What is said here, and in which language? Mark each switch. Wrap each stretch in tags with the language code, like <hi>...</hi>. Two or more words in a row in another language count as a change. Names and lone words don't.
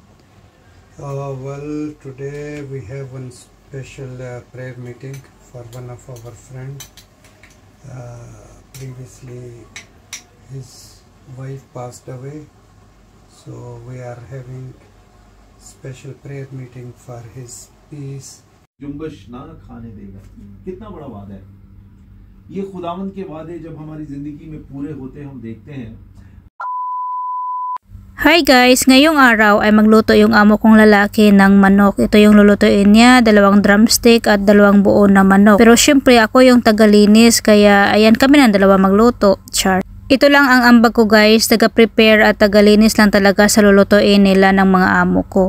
<en>Well, today we have one special prayer meeting for one of our friends. Previously his wife passed away, so we are having special prayer meeting for his peace.</en> <hi>जुम्बश ना खाने देगा। कितना बड़ा वादा है ये, खुदावंद के वादे जब हमारी जिंदगी में पूरे होते हम देखते हैं।</hi> <en>Hi guys,</en> <tl>ngayong araw ay magluto yung amo kong lalaki ng manok. Ito yung lulutuin niya, 2 drumstick at 2 buo na manok. Pero syempre ako yung tagalinis, kaya ayan kami ng 2 magluto. Char. Ito lang ang ambag ko guys, taga-prepare at tagalinis lang talaga sa lulutuin nila ng mga amo ko.</tl>